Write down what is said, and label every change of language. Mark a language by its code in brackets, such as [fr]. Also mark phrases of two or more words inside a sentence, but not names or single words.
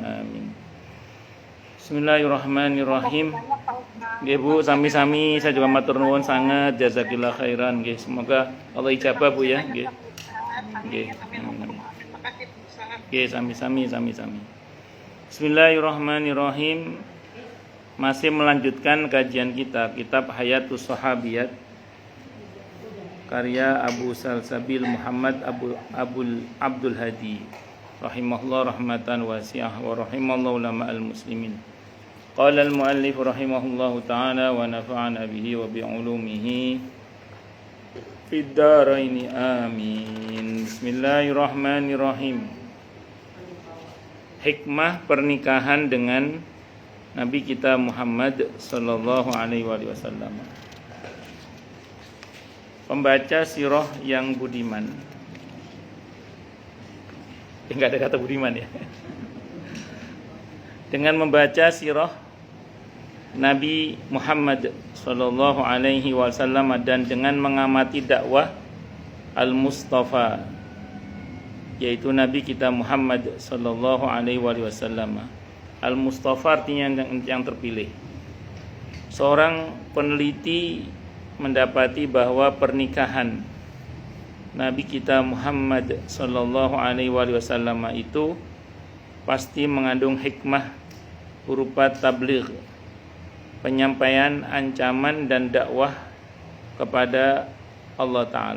[id] Amin. Bismillahirrahmanirrahim. [jv] Nggih Bu, sami-sami [id] saya juga [jv] matur nuwun sangat, [ar] جزاك الله خيرا [jv] nggih. [id] Semoga Allah ijabah Bu ya, [jv] nggih. Nggih. Nggih, sami-sami. [id] Bismillahirrahmanirrahim. Masih melanjutkan kajian kita kitab Hayatus Sahabiyat karya Abu Salsabil Muhammad Abdul Hadi [ar] رحمه الله رحمة واسعة ورحم الله علماء المسلمين. قال المؤلف رحمه الله تعالى ونفعنا به وبعلومه في الدارين آمين. [id] Bismillahirrahmanirrahim. Hikmah pernikahan dengan Nabi kita Muhammad [ar] صلى الله عليه وسلم. [id] Pembaca sirah yang budiman. Enggak ada kata budiman ya. Dengan membaca sirah Nabi Muhammad [ar] صلى الله عليه وسلم [id] dan dengan mengamati dakwah Al-Mustafa, yaitu Nabi kita Muhammad [ar] صلى الله عليه وسلم. [id] Al-Mustafa artinya yang terpilih. Seorang peneliti mendapati bahwa pernikahan Nabi kita Muhammad [ar] صلى الله عليه وسلم [id] itu pasti mengandung hikmah berupa tabligh, penyampaian ancaman dan dakwah kepada Allah Ta'ala.